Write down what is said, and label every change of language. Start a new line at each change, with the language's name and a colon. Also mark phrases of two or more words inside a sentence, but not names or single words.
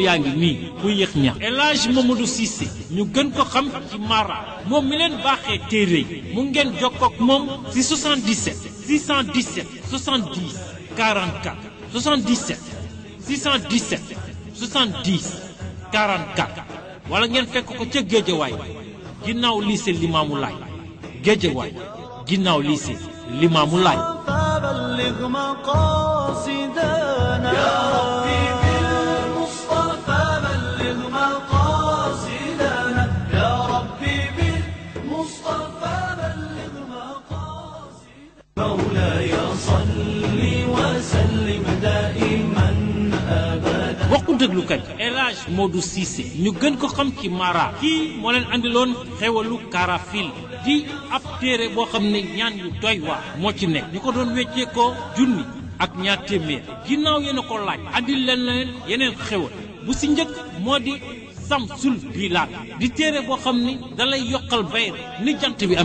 Wolof: yaa ngi nii bu yéex ñax El Hadj Mamadou Cissé ñu gën ko xam ci Mara moom mi leen baaxee téere yi mu ngeen jokkook moom si 77 617 70 44 77 617 70 44 wala ngeen fekk ko ca Géejawaay ginnaaw lycée Limaamu Laay Géejawaay ginnaaw lycée Limaamu Laay.
Arabic: فبلغ مقاصدنا يا ربي بالمصطفى بلغ مقاصدنا يا ربي بالمصطفى بلغ مقاصدنا مولاي صل وسلم دائما أبدا.
Wolof: bokku déglukat El Hadj Modou Cissé ñu gën ko xam ci Mara kii moo leen andiloon xewalu karafil di ab téere boo xam ne ñaan yu doy waar moo ci nekk ñu ko doon weccee ko junni ak ñaar téeméer ginnaaw yéen a ko laaj andil leen yeneen xewal bu si njëkk moo di Samsul Bilaat di téere boo xam ni dalay yokkal bayre ni jant bi